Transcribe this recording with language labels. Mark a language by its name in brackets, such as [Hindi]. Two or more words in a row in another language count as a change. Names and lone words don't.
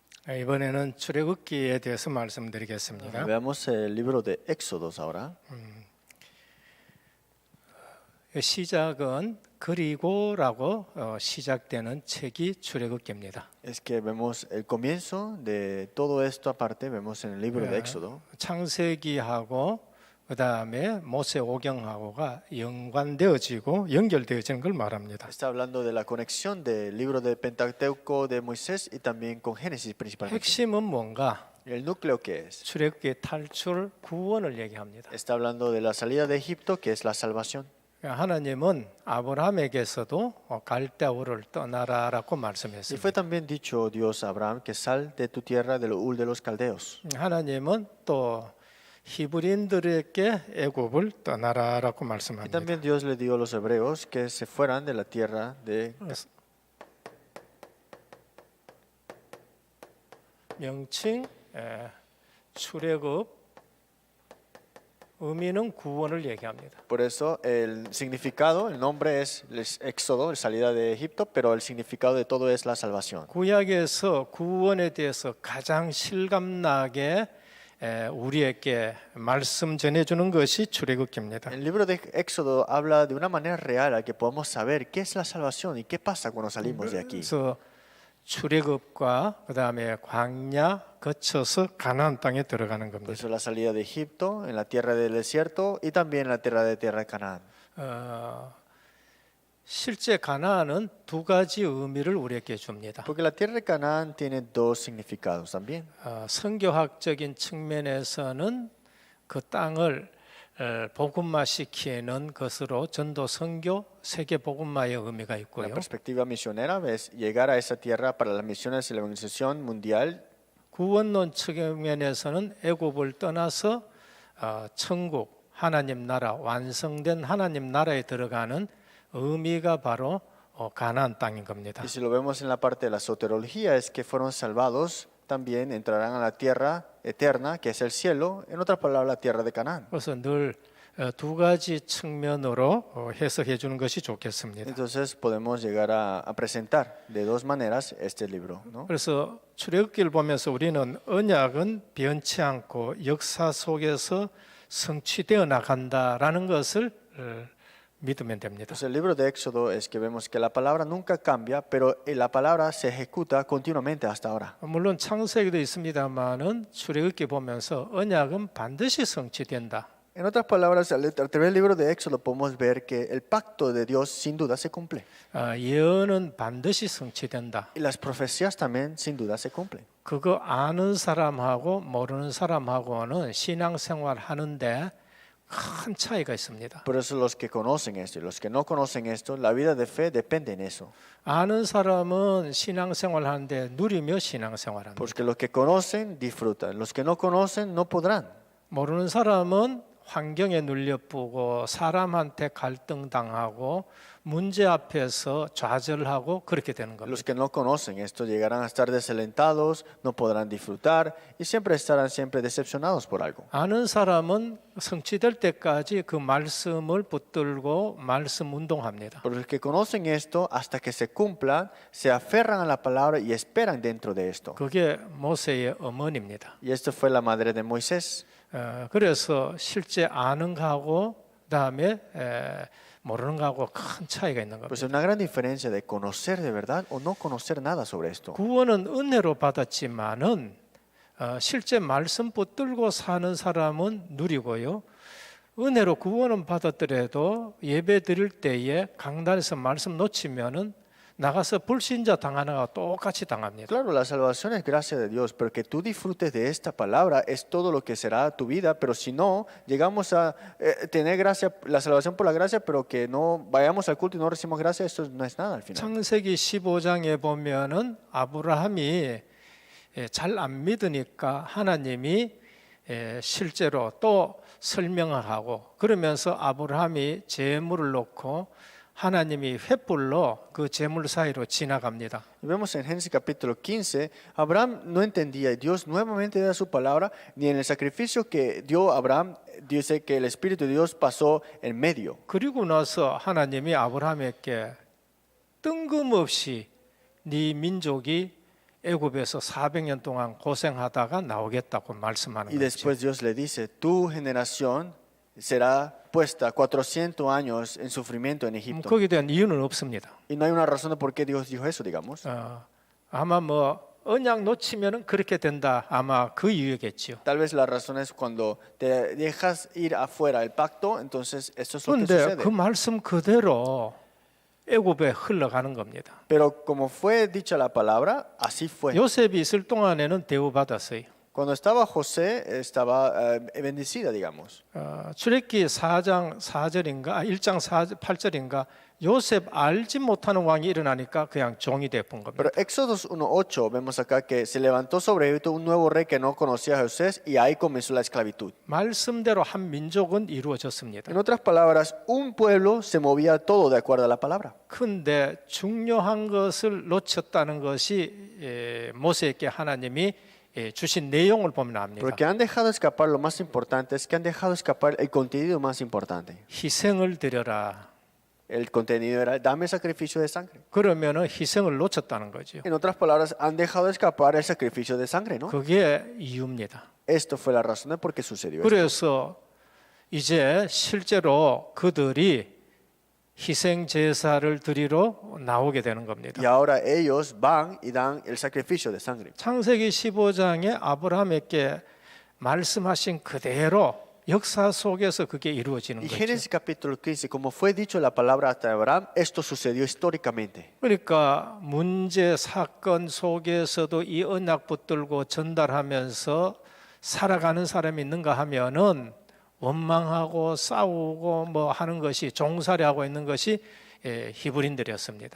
[Korean] 이번에는 출애굽기에 대해서 말씀드리겠습니다. [Spanish] Veamos el libro de Éxodos ahora. [Korean] 시작은 그리고라고 시작되는 책이 출애굽기입니다. [Spanish] Es que vemos el comienzo de todo esto aparte, vemos en el libro de Éxodo. [Korean] 창세기하고 그다음에 모세오경하고가 연관되어지고 연결되어지는 걸 말합니다. [Spanish] Está hablando de la conexión del libro de Pentateuco de Moisés y también con Génesis principalmente. [Korean] 핵심은 뭔가? [Spanish] El núcleo que es. [Korean] 출애굽기 탈출 구원을 얘기합니다. [Spanish] Está hablando de la salida de Egipto, que es la salvación. [Korean] 하나님은 아브라함에게서도 갈대아우를 떠나라라고 [Spanish] Y [Korean] 말씀했습니다. [Spanish] fue también dicho Dios a Abraham que sal de tu tierra del Ur de los caldeos. [Korean] 하나님은 또 히브리인들에게 애굽을 떠나라라고 [Spanish] Y [Korean] 말씀합니다. [Spanish] también Dios le dio a los hebreos que se fueran de la tierra de [Korean] 명칭 출애굽 의미는 구원을 얘기합니다. [Spanish] Por eso el significado, el nombre es el Éxodo, la salida de Egipto, pero el significado de todo es la salvación. [Korean] 구약에서 구원에 대해서 가장 실감나게 우리에게 말씀 전해주는 것이 출애굽기입니다. [Spanish] El libro de Éxodo habla de una manera real a que podamos saber qué es la salvación y qué pasa cuando salimos de aquí. [Korean] 그래서 출애굽과 그다음에 광야 거쳐서 가나안 땅에 들어가는 [Spanish] Por [Korean] 겁니다. [Spanish] eso la salida de Egipto, en la tierra del desierto y también en la tierra de Canaán. [Korean] 실제 가나안은 두 가지 의미를 우리에게 줍니다. [Spanish] Porque la tierra de Canaán tiene dos significados también. [Korean] 선교학적인 측면에서는 그 땅을 복음화시키는 것으로 전도 선교 세계 복음화의 의미가 [Spanish] La [Korean] 있고요. [Spanish] perspectiva misionera es llegar a esa tierra para las misiones y la evangelización mundial. [Korean] 구원론 측면에서는 애굽을 떠나서 천국 하나님 나라 완성된 하나님 나라에 들어가는 의미가 바로 가나안 땅인 겁니다. [Spanish] Y si lo vemos en la parte de la soterología es que fueron salvados, también entrarán a la tierra eterna, que es el cielo, en otras palabras la tierra de Canaán. [Korean] 그래서 늘 두 가지 측면으로 해석해 주는 것이 좋겠습니다. [Spanish] Entonces podemos llegar a presentar de dos maneras este libro, ¿no? [Korean] 그래서 출애굽기를 보면서 우리는 언약은 변치 않고 역사 속에서 성취되어 나간다라는 것을 믿으면 됩니다. [Spanish] Pues el libro de Éxodo es que vemos que la palabra nunca cambia, pero la palabra se ejecuta continuamente hasta ahora. [Korean] 물론 창세기도 있습니다만은 출애굽기 보면서 언약은 반드시 성취된다. [Spanish] En otras palabras, a través del libro de Éxodo podemos ver que el pacto de Dios sin duda se cumple. [Korean] 예언은 반드시 성취된다. [Spanish] Y las profecías también sin duda se cumplen. [Korean] 그거 아는 사람하고 모르는 사람하고는 신앙생활 하는데 큰 차이가 있습니다. [Spanish] Por eso los que conocen esto y los que no conocen esto, la vida de fe depende en eso. [Korean] 아는 사람은 신앙생활 하는데 누리며 신앙생활합니다. [Spanish] Porque los que conocen disfrutan, los que no conocen no podrán. [Korean] 모르는 사람은 환경에 눌려보고 사람한테 갈등당하고 문제 앞에서 좌절하고 그렇게 되는 겁니다. [Spanish] Los que no conocen esto llegarán a estar desalentados, no podrán disfrutar y siempre estarán siempre decepcionados por algo. [Korean] 아는 사람은 성취될 때까지 그 말씀을 붙들고 말씀 운동합니다. [Spanish] Pero los que conocen esto, hasta que se cumplan, se aferran a la palabra y esperan dentro de esto. [Korean] 그게 모세의 어머니입니다. [Spanish] Y esto fue la madre de Moisés. [Korean] 그래서 실제 아는 거하고 그다음에 모르는 거하고 큰 차이가 있는 [Spanish] Pues [Korean] 겁니다. [Spanish] hay una gran diferencia de conocer de verdad o no conocer nada sobre esto. [Korean] 구원은 은혜로 받았지만은 실제 말씀 붙들고 사는 사람은 누리고요. 은혜로 구원은 받았더라도 예배 드릴 때에 강단에서 말씀 놓치면은 나가서 불신자 당하는 거와 똑같이 당합니다. [Spanish] Claro, la salvación es gracia de Dios, pero que tú disfrutes de esta palabra es todo lo que será tu vida. Pero si no, llegamos a tener gracia, la salvación por la gracia, pero que no vayamos al culto y no recibimos gracia, esto no es nada al final. [Korean] 창세기 15장에 보면은 아브라함이 잘 안 믿으니까 하나님이 실제로 또 설명을 하고 그러면서 아브라함이 제물을 놓고 하나님이 횃불로 그 제물 사이로 지나갑니다. [Spanish] Y vemos en Génesis capítulo 15, Abraham no entendía y Dios nuevamente da su palabra, ni en el sacrificio que dio Abraham, dice que el Espíritu de Dios pasó en medio. [Korean] 그리고 나서 하나님이 아브라함에게 뜬금없이 네 민족이 애굽에서 400년 동안 고생하다가 나오겠다고 말씀하는 [Spanish] Y [Korean] 거죠. [Spanish] después Dios le dice, tu generación será puesta 400 años en sufrimiento en Egipto. [Korean] 거기에 대한 이유는 없습니다. [Spanish] Y no hay una razón de por qué Dios dijo eso, digamos. [Korean] 아마 뭐 언약 놓치면은 그렇게 된다. 아마 그 이유겠지요. [Spanish] Tal vez la razón es cuando te dejas ir afuera el pacto, entonces eso es lo que [Korean] 그런데 [Spanish] sucede. [Korean] 그 말씀 그대로 애굽에 흘러가는 겁니다. [Spanish] Pero como fue dicha la palabra, así fue. [Korean] 요셉이 있을 동안에는 대우받았어요. [Spanish] Cuando estaba José, estaba bendecida, digamos. [Korean] 출애굽기 4장 4절인가 1장 8절인가 요셉 알지 못하는 왕이 일어나니까 그냥 종이 되어본 겁니다. [Spanish] Pero Éxodos 1:8 vemos acá que se levantó sobre Egipto un nuevo rey que no conocía a José y ahí comenzó la esclavitud. [Korean] 말씀대로 한 민족은 이루어졌습니다. [Spanish] En otras palabras, un pueblo se movía todo de acuerdo a la palabra. [Korean] 근데 중요한 것을 놓쳤다는 것이 모세에게 하나님이 주신 내용을 보면 압니다. [Spanish] Porque han dejado escapar lo más importante, es que han dejado escapar el contenido más importante. [Korean] 희생을 드려라. [Spanish] El contenido era, dame sacrificio de sangre. [Korean] 그러면은 희생을 놓쳤다는 거죠. [Spanish] En otras palabras, han dejado escapar el sacrificio de sangre, ¿no? [Korean] 그게 이유입니다. [Spanish] Esto fue la razón de por qué sucedió esto. [Korean] 그래서 이제 실제로 그들이 희생 제사를 드리러 나오게 되는 겁니다. [Spanish] Y ahora ellos van y dan el sacrificio de sangre. [Korean] 창세기 15장에 아브라함에게 말씀하신 그대로 역사 속에서 그게 이루어지는 [Spanish] Y [Korean] 거죠. [Spanish] Génesis capítulo 15, como fue dicho la palabra hasta Abraham, esto sucedió históricamente. [Korean] 그러니까 문제 사건 속에서도 이 언약 붙들고 전달하면서 살아가는 사람이 있는가 하면은 원망하고 싸우고 뭐 하는 것이 종살이하고 있는 것이 히브리인들이었습니다.